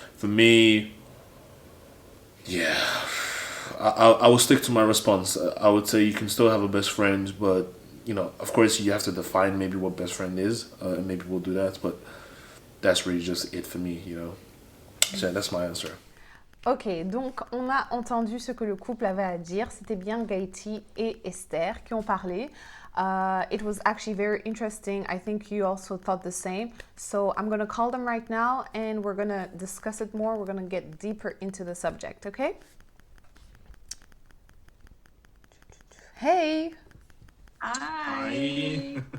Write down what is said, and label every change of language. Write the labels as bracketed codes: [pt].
[en] For me, yeah, I will stick to my response. I would say you can still have a best friend, but of course you have to define maybe what best friend is, and maybe we'll do that. But that's really just it for me, So that's my answer. [fr] Ok, donc on a entendu ce que le couple avait à dire. C'était bien Gaëty et Esther qui ont parlé. [en] It was actually very interesting. I think you also thought the same. So I'm going to call them right now and we're going to discuss it more. We're going to get deeper into the subject, okay? Hey! Hi!